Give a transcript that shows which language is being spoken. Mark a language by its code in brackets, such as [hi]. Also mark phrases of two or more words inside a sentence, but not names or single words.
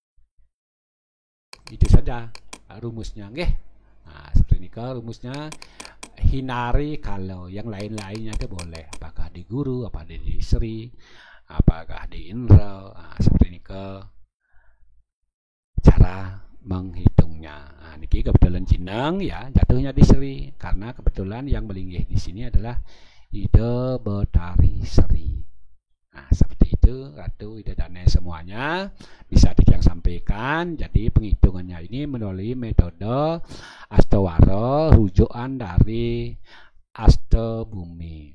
[id] Itu saja rumusnya, nggih. Nah, seperti ini rumusnya. Hinari kalau yang lain-lainnya itu boleh, apakah di Guru, apakah di Sri, apakah di Indra. Nah, seperti ini cara menghitungnya. Nah, niki kebetulan Jineng ya, jatuhnya di Sri karena kebetulan yang melinggih di sini adalah Ida Batari Sri. Nah, seperti itu [ban] Ratu Ida Dane [id] semuanya bisa yang sampaikan. Jadi penghitungannya ini melalui metode Astawara, rujukan dari Astabumi.